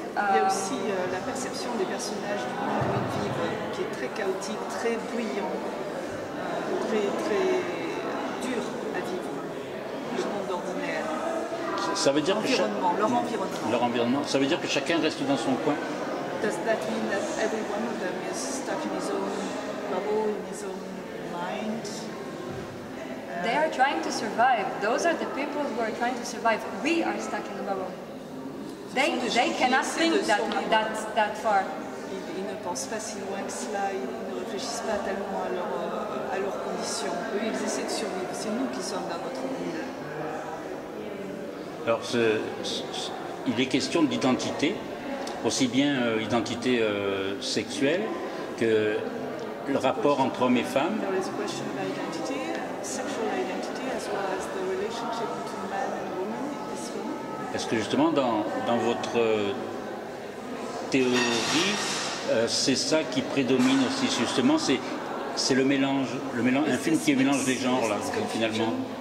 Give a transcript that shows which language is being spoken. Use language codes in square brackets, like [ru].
[fr] Il y a aussi la perception des personnages du monde où ils vivent qui est très chaotique, très bruyant, très dur à vivre. Le monde ordinaire. Ça veut dire que Leur environnement. Ça veut dire que chacun reste dans son coin. [en] Does that mean that every one of them is stuck in his own bubble, in his own mind? They are trying to survive. Those are the people who are trying to survive. We are stuck in the bubble. They cannot think that far. [fr] Ils ne pensent pas si loin que cela, ils ne réfléchissent pas tellement à leurs conditions. Eux, ils essaient de survivre. C'est nous qui sommes dans notre bulle. Alors il est question d'identité, aussi bien identité sexuelle que le rapport entre hommes et femmes. [en] There is a question of identity, sexual identity, as well as the relationship between man and woman in this film. [fr] Parce que justement dans votre théorie, c'est ça qui prédomine aussi justement, c'est le mélange, un film qui mélange les genres là, finalement.